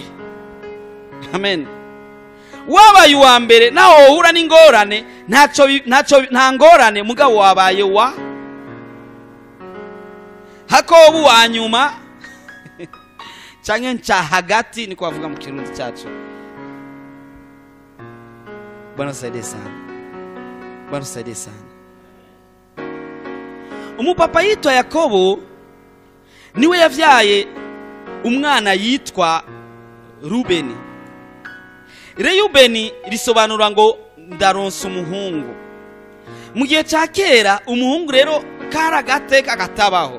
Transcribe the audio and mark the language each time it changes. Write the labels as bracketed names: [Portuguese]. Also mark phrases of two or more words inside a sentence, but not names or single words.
[Rundi] Amen. Wabaye wa mbere naho uhura n'ingorane nta ngorane mugabo wabaye wa Hakobu wa nyuma canke nca hagati niko bavuga mu kirundi cyacu. [Swahili] Bwana saidie sana. Bwana saidie sana. [Rundi] Umupapa yitwa Yakobo niwe yavyaye umwana yitwa Rubeni. Reyubeni risobanura ngo ndaronsa umuhungu. Mu gihe cya kera umuhungu rero karagateka gatabaho.